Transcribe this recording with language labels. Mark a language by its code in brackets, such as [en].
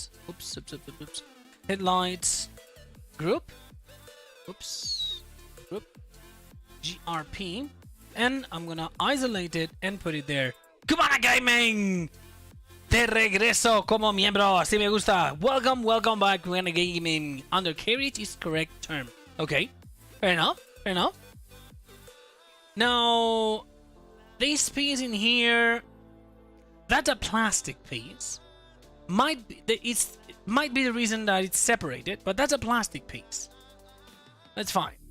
[en] Oops. Headlights group. Group GRP, and I'm gonna isolate it and put it there. [es] Cubana Gaming, de regreso como miembro. Así me gusta. [en] Welcome back to Cubana Gaming. Undercarriage is correct term. Okay, fair enough. Now, this piece in here, that's a plastic piece. Might be the reason that it's separated, but that's a plastic piece. That's fine.